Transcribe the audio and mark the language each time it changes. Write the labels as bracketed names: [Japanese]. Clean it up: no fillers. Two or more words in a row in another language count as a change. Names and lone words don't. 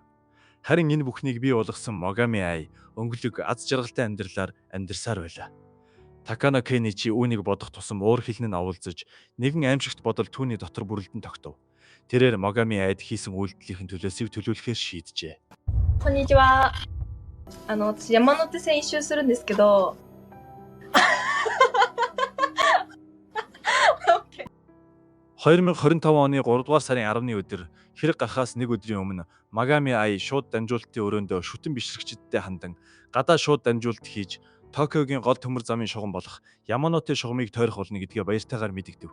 [Mongolian] Харин энэ бүхнийг бий болгосон Магами Ай өнгөлөг аз жаргалтай амьдралаар амьдарсаар байлаа. Такано Кеничи үүнийг бодох тусам уур хилэн нь оволзож нэгэн аимшигт бодол түүний дотор бүрэлдэн тогтов. Тэрээр Магами Айд хийсэн үйлдэлийн төлөөсийг төлөвлөхөөр шийджээ. [Japanese] こんにちは。私山手線一周するんですけど。 [Mongolian] 2025 оны 3 дугаар сарын 10-ны өдөр хэрэг гарахаас нэг өдрийн өмнө Магами Ай шууд дамжуулалтын өрөөндөө шүтэн бишрэгчдтэй хандан гадаа шууд дамжуулалт хийж Токиогийн гол төмөр замын шугам болох Яманоте шугамыг тойрох болно гэдгээ баяртайгаар мэдэгдэв.